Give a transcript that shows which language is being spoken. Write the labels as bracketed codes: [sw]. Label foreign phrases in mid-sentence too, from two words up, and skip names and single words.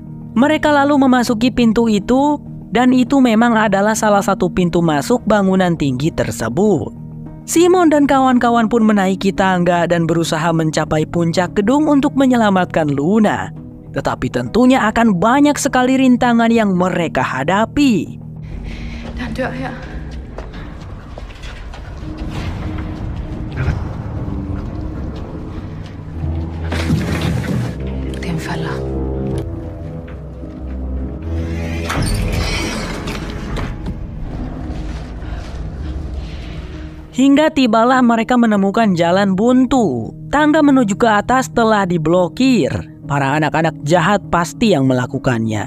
[id] Mereka lalu memasuki pintu itu dan itu memang adalah salah satu pintu masuk bangunan tinggi tersebut. Simon dan kawan-kawan pun menaiki tangga dan berusaha mencapai puncak gedung untuk menyelamatkan Luna. Tetapi tentunya akan banyak sekali rintangan yang mereka hadapi. [da] Der er en dør her. Det er en fælde. [id] Hingga tibalah mereka menemukan jalan buntu. Tangga menuju ke atas telah diblokir. Para anak-anak jahat pasti yang melakukannya.